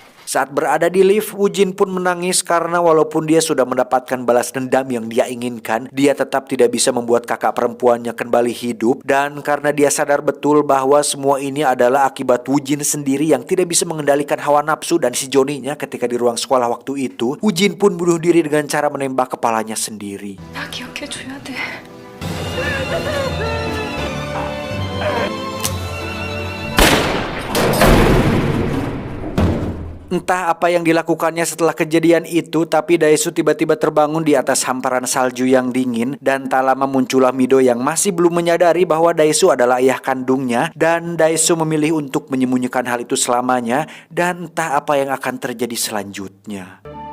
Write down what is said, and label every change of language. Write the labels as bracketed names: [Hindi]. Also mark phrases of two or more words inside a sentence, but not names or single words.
[Indonesian] Saat berada di lift, Woo-jin pun menangis karena walaupun dia sudah mendapatkan balas dendam yang dia inginkan, dia tetap tidak bisa membuat kakak perempuannya kembali hidup. Dan karena dia sadar betul bahwa semua ini adalah akibat Woo-jin sendiri yang tidak bisa mengendalikan hawa nafsu dan si Johnny-nya ketika di ruang sekolah waktu itu, Woo-jin pun bunuh diri dengan cara menembak kepalanya sendiri. [Korean] 나 기억해줘야 돼. [Indonesian] Entah apa yang dilakukannya setelah kejadian itu, tapi Daesu tiba-tiba terbangun di atas hamparan salju yang dingin, dan tak lama muncullah Mido yang masih belum menyadari bahwa Daesu adalah ayah kandungnya, dan Daesu memilih untuk menyembunyikan hal itu selamanya, dan entah apa yang akan terjadi selanjutnya.